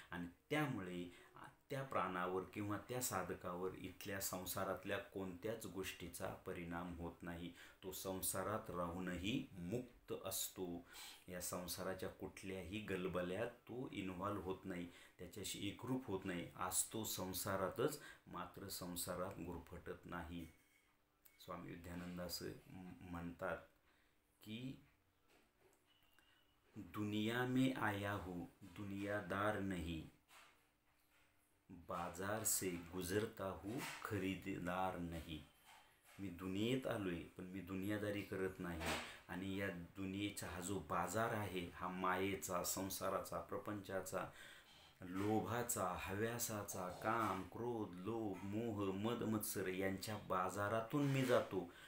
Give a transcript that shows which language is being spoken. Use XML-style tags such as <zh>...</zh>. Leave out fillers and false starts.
<mr>आणि त्यामुळे त्या प्राणावर किंवा त्या साधकावर इथल्या संसारातल्या कोणत्याच गोष्टीचा परिणाम होत नाही. तो संसारात राहूनही मुक्त असतो. या संसाराच्या कुठल्याही गलबल्यात तो इन्व्हॉल्व होत नाही, त्याच्याशी एकरूप होत नाही. असतो संसारातच, मात्र संसारात गुरफटत नाही. स्वामी विद्यानंद असं म्हणतात की</mr> <hi>दुनिया में आया हूँ दुनियादार नहीं, बाजार से गुजरता हूँ खरीददार नहीं.</hi> <mr>मी दुनियेत आलोय पण मी दुनियादारी करत नाही. आणि या दुनियेचा हा जो बाजार आहे, हा मायेचा, संसाराचा, प्रपंचाचा, लोभाचा, हव्यासाचा, काम, क्रोध, लोभ, मोह, मद, मत्सर यांच्या बाजारातून मी जातो.</mr>